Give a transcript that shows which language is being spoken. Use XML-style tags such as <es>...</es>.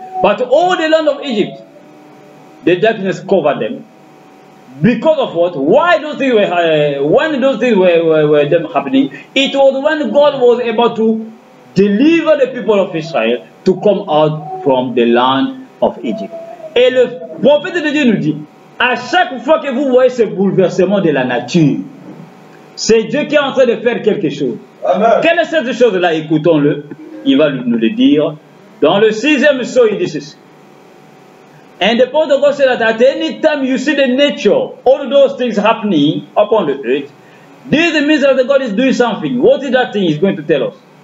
<en>But all the land of Egypt, the darkness covered them. Because of what? Why those things were, when those things were them happening, it was when God was able to deliver the people of Israel to come out from the land of Egypt.</en> <fr>Et le prophète de Dieu nous dit, à chaque fois que vous voyez ce bouleversement de la nature, c'est Dieu qui est en train de faire quelque chose. Amen. Quelle est cette chose-là? Écoutons-le. Il va nous le dire. Dans le 6e psaume, il dit ceci.</fr> <en>And the prophet of God said that at any time you see the nature, all those things happening upon the earth, this means that God is doing something. What is that thing he's going to tell us?</en>